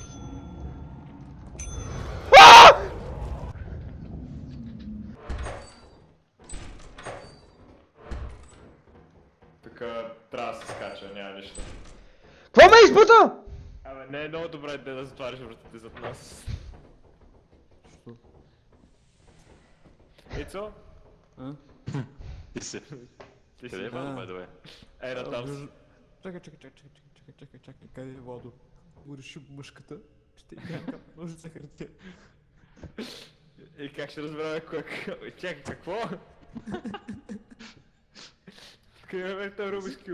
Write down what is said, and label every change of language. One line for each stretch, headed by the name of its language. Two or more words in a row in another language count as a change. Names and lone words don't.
Bulgarian: Тук трябва да се скача, няма нищо. Какво ме избута? Абе, не е много добра идея да затваряш вратите зад нас. Що? Ицо? А? Ти си. Ти Къде е си. Владо,
English: by the way?
Bulgarian: Ей, на там. Чакай, къде е Владо? Му реши мъжката, ще играем към ножица хартия. И как ще разберем кой... Чакай, какво? Къде е този Рубис Кюб?